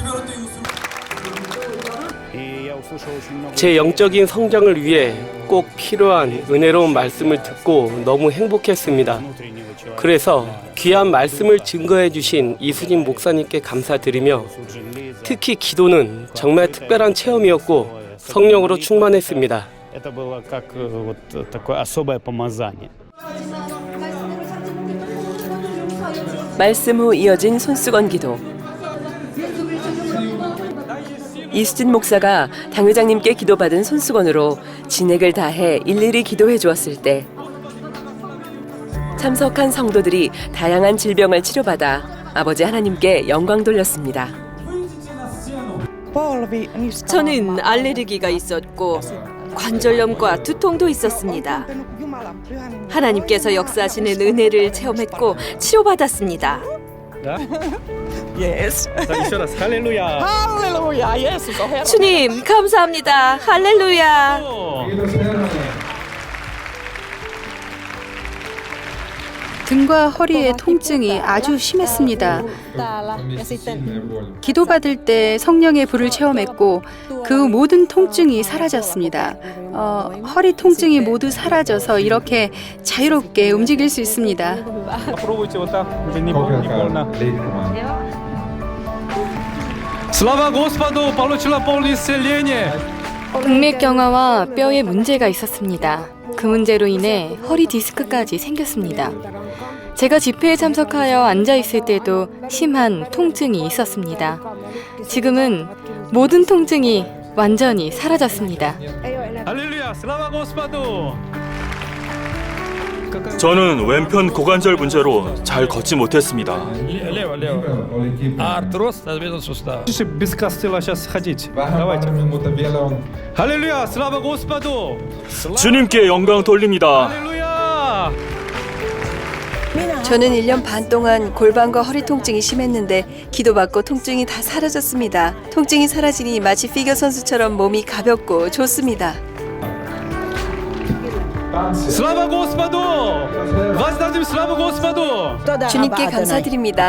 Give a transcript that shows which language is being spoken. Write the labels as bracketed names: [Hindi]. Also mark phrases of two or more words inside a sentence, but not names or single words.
[Korean] 제 영적인 성장을 위해 꼭 필요한 은혜로운 말씀을 듣고 너무 행복했습니다. 그래서 귀한 말씀을 증거해 주신 이수진 목사님께 감사드리며 특히 기도는 정말 특별한 체험이었고 성령으로 충만했습니다. [Russian] Это было как вот такое особое помазание. [Korean] 말씀 후 이어진 손수건 기도. 이수진 목사가 당회장님께 기도받은 손수건으로 진액을 다해 일일이 기도해 주었을 때 참석한 성도들이 다양한 질병을 치료받아 아버지 하나님께 영광 돌렸습니다. 저는 알레르기가 있었고 관절염과 두통도 있었습니다. 하나님께서 역사하시는 은혜를 체험했고 치료받았습니다. [Russian] Еще раз, [Korean] 할렐루야. 주님 감사합니다. 할렐루야. 등과 허리의 통증이 아주 심했습니다. 기도받을 때 성령의 불을 체험했고 그 모든 통증이 사라졌습니다. 허리 통증이 모두 사라져서 이렇게 자유롭게 움직일 수 있습니다. [Russian] Попробуйте вот так, уже не больно. Слава Господу, получила полное исцеление. [Korean] 극맥경화와 뼈에 문제가 있었습니다. 그 문제로 인해 허리 디스크까지 생겼습니다. 제가 집회에 참석하여 앉아 있을 때도 심한 통증이 있었습니다. 지금은 모든 통증이 완전히 사라졌습니다. 할렐루야, [Russian] слава Господу. [Korean] 저는 왼편 고관절 문제로 잘 걷지 못했습니다. [Russian] Лево. Артроз надвинут сустав. Без костыла сейчас ходить. Давайте. 할렐루야, слава Господу. [Korean] 주님께 영광 돌립니다. 할렐루야. 저는 1년 반 동안 골반과 허리 통증이 심했는데 기도받고 통증이 다 사라졌습니다. 통증이 사라지니 마치 피겨 선수처럼 몸이 가볍고 좋습니다. Слава Господу! Воздадим славу Господу! 주님께 감사드립니다.